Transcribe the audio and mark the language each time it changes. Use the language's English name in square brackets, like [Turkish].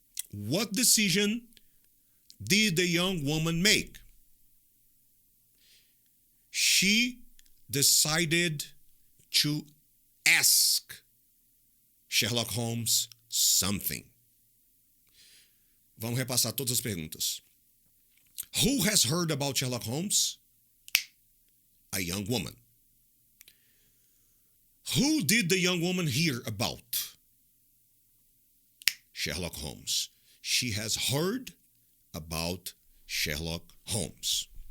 [English] What decision did the young woman make? She decided to ask Sherlock Holmes something. [Portuguese] Vamos repassar todas as perguntas. [English] Who has heard about Sherlock Holmes? A young woman. Who did the young woman hear about? Sherlock Holmes. She has heard about Sherlock Holmes.